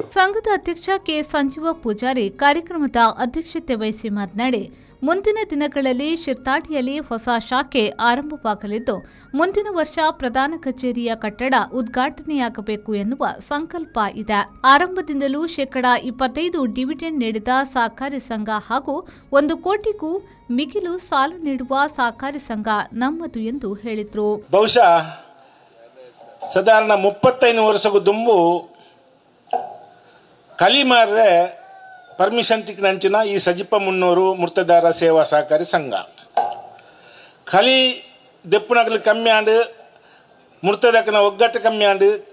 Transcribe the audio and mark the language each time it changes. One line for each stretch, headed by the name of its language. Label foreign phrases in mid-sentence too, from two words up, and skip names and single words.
Kannada: ಸಂಘದ ಅಧ್ಯಕ್ಷ ಕೆ ಸಂಜೀವ ಪೂಜಾರಿ ಕಾರ್ಯಕ್ರಮದ ಅಧ್ಯಕ್ಷತೆ ವಹಿಸಿ ಮಾತನಾಡಿ, ಮುಂದಿನ ದಿನಗಳಲ್ಲಿ ಶಿರ್ತಾಡಿಯಲ್ಲಿ ಹೊಸ ಶಾಖೆ ಆರಂಭವಾಗಲಿದ್ದು, ಮುಂದಿನ ವರ್ಷ ಪ್ರಧಾನ ಕಚೇರಿಯ ಕಟ್ಟಡ ಉದ್ಘಾಟನೆಯಾಗಬೇಕು ಎನ್ನುವ ಸಂಕಲ್ಪ ಇದೆ. ಆರಂಭದಿಂದಲೂ ಶೇಕಡಾ 25 ಡಿವಿಡೆಂಡ್ ನೀಡಿದ ಸಹಕಾರಿ ಸಂಘ ಹಾಗೂ 1 ಕೋಟಿಗೂ ಮಿಗಿಲು ಸಾಲ ನೀಡುವ ಸಹಕಾರಿ ಸಂಘ ನಮ್ಮದು ಎಂದು ಹೇಳಿದರು.
Tulu: ಬಹುಶಃ ಸಾಧಾರಣ 35 ವರ್ಷಕ್ಕೂ ದುಂಬು ಕಲಿಮಾರ್ರೆ ಪರ್ಮಿಷನ್ ತಿಕ್ಕಿನಂಚಿನ ಈ ಸಜಿಪ ಮುನ್ನೂರು ಮುರ್ತದಾರ ಸೇವಾ ಸಹಕಾರಿ ಸಂಘ ಕಲಿ ದೆಪ್ಪುನಗಲು ಕಮ್ಮಿ ಆಂಡು ಮುರ್ತದಕ್ಕನ ಒಗ್ಗಟ್ಟು ಕಮ್ಮಿ ಆಂಡು